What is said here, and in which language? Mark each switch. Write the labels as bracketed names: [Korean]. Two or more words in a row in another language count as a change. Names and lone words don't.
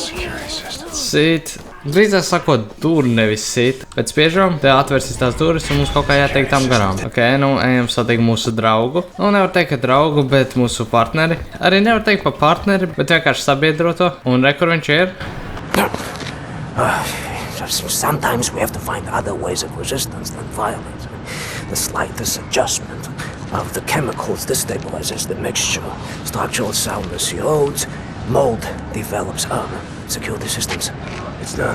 [Latvian] Sit. Drīzāk sakot, duri nevis sit. Pēc spiežām, te atversies tās duris un mums kaut kā jāteikt tam garām. Ejam satikt mūsu draugu. Nevar teikt, ka draugu, bet mūsu partneri. Arī nevar teikt pa partneri, bet vienkārši sabiedroto. Un kur viņš ir? [English] Sometimes we have to find other ways of resistance than violence. The slightest adjustment of the chemicals destabilizes the mixture. Structural soundness erodes, mold develops. Security systems. It's done.